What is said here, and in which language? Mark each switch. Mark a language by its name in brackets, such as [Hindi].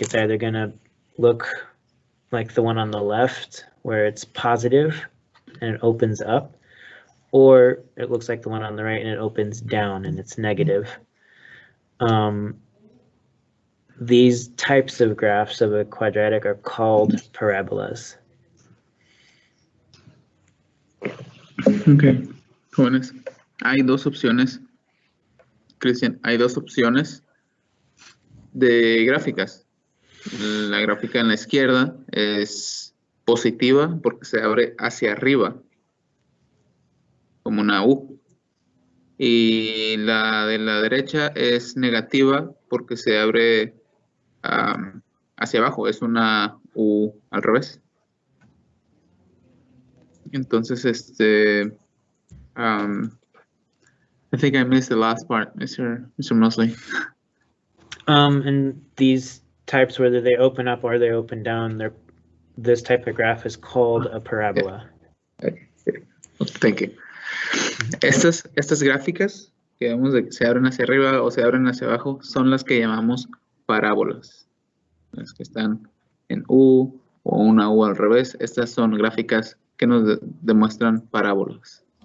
[English] It's either going to look like the one on the left where it's positive and it opens up, or it looks like the one on the right and it opens down and it's negative. these types of graphs of a quadratic are called parabolas. [Spanish] Ok, jóvenes. Hay dos opciones, Cristian, hay dos opciones de gráficas. La gráfica en la izquierda es positiva porque se abre hacia arriba, como una U. Y la de la derecha es negativa porque se abre hacia abajo, es una U al revés. [English] Entonces, I think I missed the last part, Mr. Mosley. And these types, whether they open up or they open down, this type of graph is called a parabola. Thank you. [Spanish] Estas gráficas que vemos de que se abren hacia arriba o se abren hacia abajo son las que llamamos parábolas. Las que están en U o una U al revés. Estas son gráficas que nos demuestran parábolas.